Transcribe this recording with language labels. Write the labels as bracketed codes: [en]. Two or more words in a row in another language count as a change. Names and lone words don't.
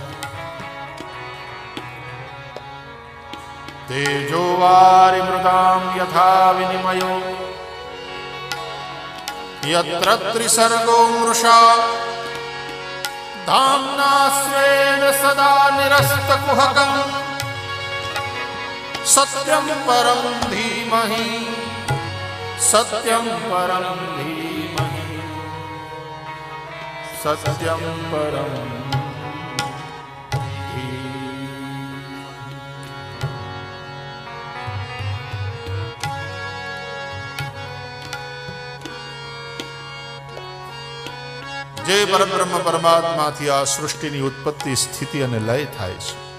[sa] तेजो वारिमृदां यथा विनिमयो यत्र त्रिसर्गो मृषा धाम्ना स्वेन सदा निरस्तकुहकम् सत्यं परं धीमहि सत्यं परं धीमहि सत्यं परं [gu] જે પરબ્રહ્મ પરમાત્માથી આ સૃષ્ટિની ઉત્પત્તિ, સ્થિતિ અને લય થાય છે,